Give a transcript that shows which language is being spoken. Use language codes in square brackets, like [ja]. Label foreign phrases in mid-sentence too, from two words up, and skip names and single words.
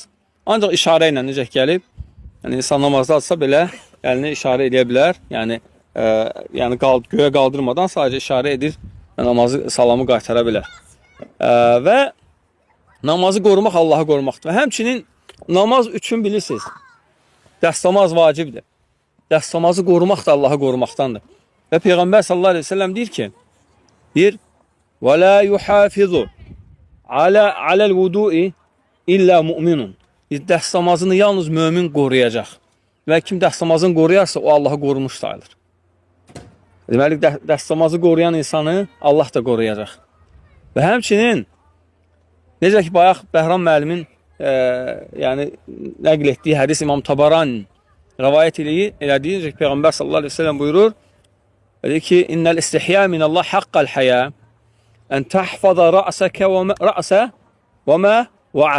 [az] Ancaq işarə ilə necə gəlib, yəni insan namazda atsa belə əlini işarə edə bilər, yəni göyə qaldırmadan sadəcə işarə edir, namazı, salamı qaytara bilər. Və namazı qorumaq Allahı qorumaqdır. Və həmçinin namaz üçün bilirsiniz, dəstəmaz vacibdir. Dəstəmazı qorumaq da Allahı qorumaqdandır. Və Peyğəmbər [ar] صلى الله عليه وسلم [az] deyir ki, [ar] وَلَا يُحَافِظُ عَلَى الْوُدُوءِ إِلَّا مُؤْمِنٌ. [az] Dəstəmazını yalnız mömin qoruyacaq. Və kim dəstəmazını qoruyarsa, o Allahı qorumuş sayılır. Deməli, dəstəmazı qoruyan insanı Allah da qoruyacaq. Və həmçinin, necə ki, bayaq Bəhram müəllimin nəql etdiyi hədis İmam Tabarani rivayət elədiyi, necə ki, Peyğəmbər [ar] صلى الله عليه وسلم [az] buyurur, dedi ki, [ar] إن الاستحياء من الله حق الحياء أن تحفظ الرأس وما وعى.